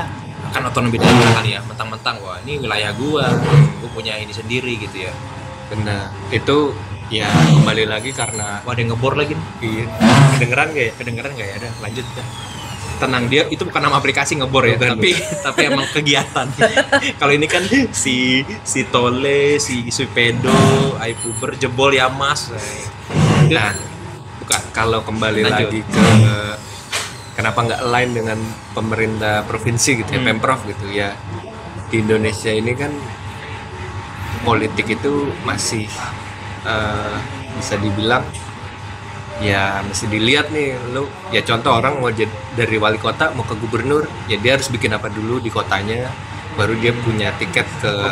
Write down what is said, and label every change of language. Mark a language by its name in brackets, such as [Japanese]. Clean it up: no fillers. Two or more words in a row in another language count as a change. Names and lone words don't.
[Indonesian] Kan otonomi daerah kali ya, mentang-mentang wah ini wilayah gua punya ini sendiri gitu ya. Benar, itu ya kembali lagi karena Wah, ada yang ngebor lagi nih. iya, kedengeran gak ya? Kedengeran nggak ya? Ada, lanjut dah. Tenang, dia itu bukan nama aplikasi ngebor ya, Bukan, tapi emang kegiatan. Kalau ini kan si Tole, si Pedo, iPuber jebol ya Mas. Nah, Bukan. kalau kembali Lanjut. lagi ke kenapa nggak align dengan pemerintah provinsi gitu ya, Pemprov gitu ya. Di Indonesia ini kan politik itu masih bisa dibilang ya mesti dilihat nih lu, ya contoh orang mau dari wali kota mau ke gubernur, ya dia harus bikin apa dulu di kotanya, baru dia punya tiket ke